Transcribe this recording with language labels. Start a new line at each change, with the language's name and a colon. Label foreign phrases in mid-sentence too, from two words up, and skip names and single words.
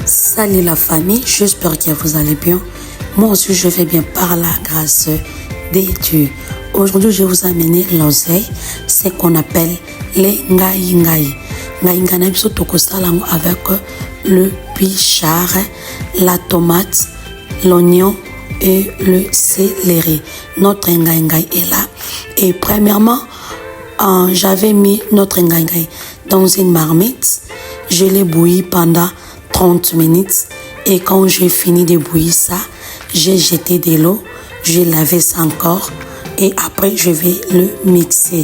French: Salut la famille, j'espère que vous allez bien. Moi aussi je vais bien par la grâce de Dieu. Aujourd'hui je vais vous amener l'oseille, ce qu'on appelle les ngai ngai.
Lingala: Ngai ngai na biso tokosalango
French: avec le pichard, la tomate, l'oignon et le céleri. Notre ngai ngai est là. Et premièrement, j'avais mis notre ngai ngai dans une marmite. Je l'ai bouilli pendant 30 minutes et quand j'ai fini de bouillir ça, j'ai jeté de l'eau, j'ai lavé ça encore et après je vais le mixer.